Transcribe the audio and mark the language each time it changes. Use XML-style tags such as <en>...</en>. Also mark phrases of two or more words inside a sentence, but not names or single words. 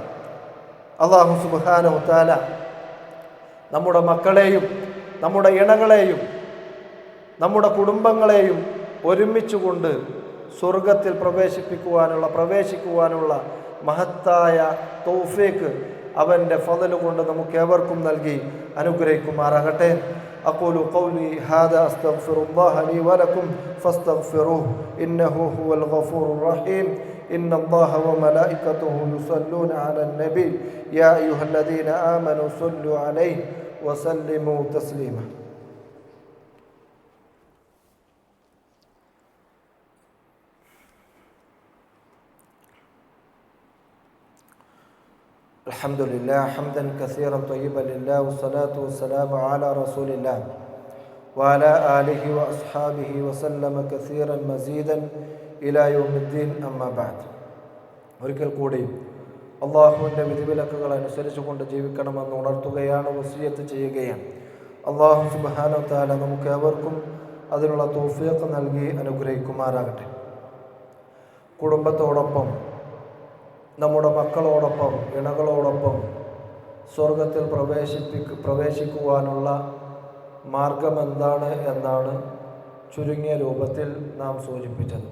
<ml>അല്ലാഹു</ml> <ar>سبحانه وتعالى</ar> <ml>നമ്മുടെ മക്കളെയും നമ്മുടെ ഇണകളെയും നമ്മുടെ കുടുംബങ്ങളെയും ഒരുമിച്ചുകൊണ്ട് സ്വർഗത്തിൽ പ്രവേശിക്കുവാനുള്ള മഹത്തായ തൗഫീഖ് അവൻ്റെ ഫളൽ കൊണ്ട് നമുക്ക് ഏവർക്കും നൽകി അനുഗ്രഹിക്കുമാറാകട്ടെ.</ml> <ar>أقول قولي هذا أستغفر الله لي ولكم فاستغفروه إنه هو الغفور الرحيم. إن الله وملائكته يصلون على النبي يا أيها الذين آمنوا صلوا عليه وسلموا تسليما. الحمد لله حمدا كثيرا طيبا لله والصلاة والسلام على رسول الله وعلى آله وأصحابه وسلم كثيرا مزيدا إلى يوم الدين أما بعد.</ar> <ml>ഒരിക്കൽ കൂടി അള്ളാഹുവിൻ്റെ വിധിവിലക്കുകൾ അനുസരിച്ചുകൊണ്ട് ജീവിക്കണമെന്ന് ഉണർത്തുകയാണ്, വസിയത്ത് ചെയ്യുകയാണ്. അള്ളാഹു</ml> <ar>سبحانه وتعالى</ar> <ml>നമുക്ക് ഏവർക്കും അതിനുള്ള തൗഫീഖ് നൽകി അനുഗ്രഹിക്കുമാറാകട്ടെ. കുടുംബത്തോടൊപ്പം, നമ്മുടെ മക്കളോടൊപ്പം, ഇണകളോടൊപ്പം സ്വർഗത്തിൽ പ്രവേശിക്കുവാനുള്ള മാർഗം എന്താണ് എന്നാണ് ചുരുങ്ങിയ രൂപത്തിൽ നാം സൂചിപ്പിച്ചത്.</ml>